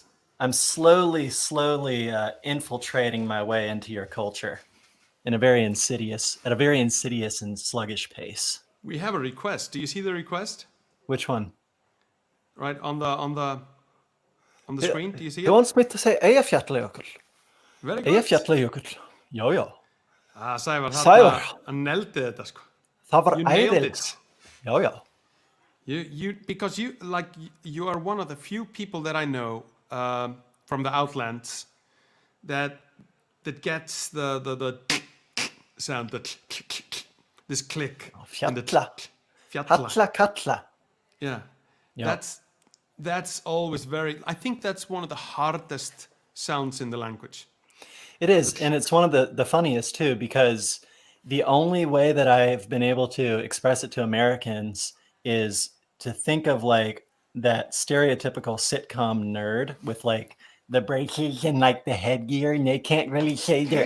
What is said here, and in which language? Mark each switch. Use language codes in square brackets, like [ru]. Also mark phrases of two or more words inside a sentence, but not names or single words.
[en] I'm slowly infiltrating my way into your culture in a very insidious and sluggish pace. we have a request. Do you see the request Which one? right on the He, screen? Do you see he it? wants me to say Eyjafjallajökull. Very good. [is] Eyjafjallajökull. Já. Sævar, Sævar. hann neldi þetta sko. Það var [en] You nailed [is] æðilt. [en] it. [is] Já. [en] Because you are one of the few people that I know from the Outlands that gets the sound, this click. and the [is] Fjalla. Fjalla. Halla kalla. [en] Yeah. Yeah. That's always very. I think that's one of the hardest sounds in the language. It is, and it's one of the funniest too, because the only way that I've been able to express it to Americans is to think of like that stereotypical sitcom nerd with like the braces and like the headgear, and they can't really say their